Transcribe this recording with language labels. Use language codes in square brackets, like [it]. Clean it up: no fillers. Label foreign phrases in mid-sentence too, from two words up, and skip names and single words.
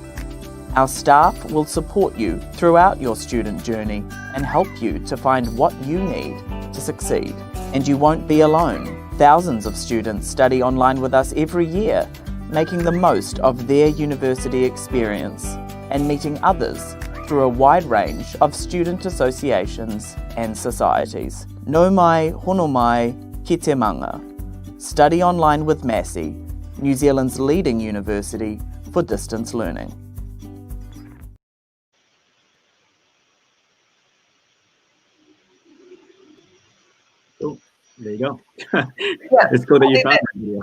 [en] Our staff will support you throughout your student journey and help you to find what you need to succeed. And you won't be alone. Thousands of students study online with us every year, making the most of their university experience and meeting others through a wide range of student associations and societies. [mi] Nau mai, hono mai, ki te manga. [en] Study online with Massey, New Zealand's leading university for distance learning. Oh, there you go. It's cool that you found that video.